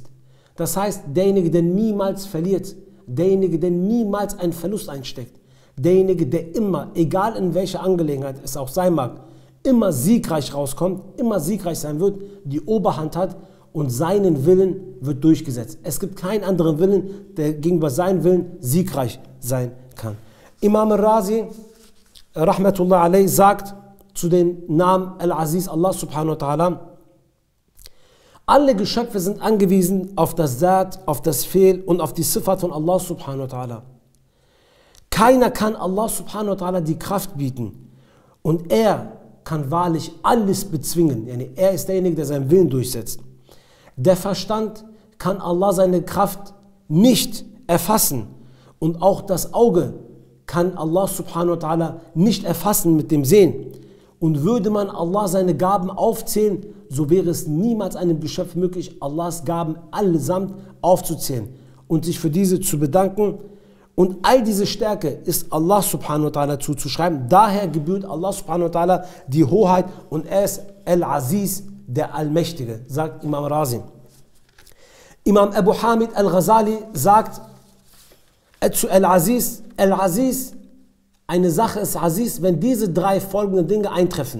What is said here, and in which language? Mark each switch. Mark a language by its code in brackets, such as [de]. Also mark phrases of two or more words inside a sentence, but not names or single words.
[de] Das heißt, derjenige, der niemals verliert, derjenige, der niemals einen Verlust einsteckt, derjenige, der immer, egal in welcher Angelegenheit es auch sein mag, immer siegreich rauskommt, immer siegreich sein wird, die Oberhand hat und seinen Willen wird durchgesetzt. Es gibt keinen anderen Willen, der gegenüber seinem Willen siegreich sein kann. [ar] Imam al-Razi, رحمة الله عليه, [de] sagt zu den Namen Al-Aziz Allah [ar] سبحانه وتعالى: [de] Alle Geschöpfe sind angewiesen auf das Zat, auf das Fehl und auf die Sifat von Allah [ar] سبحانه وتعالى. [de] Keiner kann Allah [ar] سبحانه وتعالى [de] die Kraft bieten und er kann wahrlich alles bezwingen. Er ist derjenige, der seinen Willen durchsetzt. Der Verstand kann Allah seine Kraft nicht erfassen und auch das Auge kann Allah [ar] سبحانه وتعالى [de] nicht erfassen mit dem Sehen. Und würde man Allah seine Gaben aufzählen, so wäre es niemals einem Geschöpf möglich, Allahs Gaben allesamt aufzuzählen und sich für diese zu bedanken Und all diese Stärke ist Allah [ar] سبحانه وتعالى [de] zuzuschreiben. Daher gebührt Allah [ar] سبحانه وتعالى [de] die Hoheit und er ist Al-Aziz, der Allmächtige, sagt Imam Razi. Imam Abu Hamid Al-Ghazali sagt zu Al-Aziz, Al-Aziz, eine Sache ist Aziz, wenn diese drei folgenden Dinge eintreffen.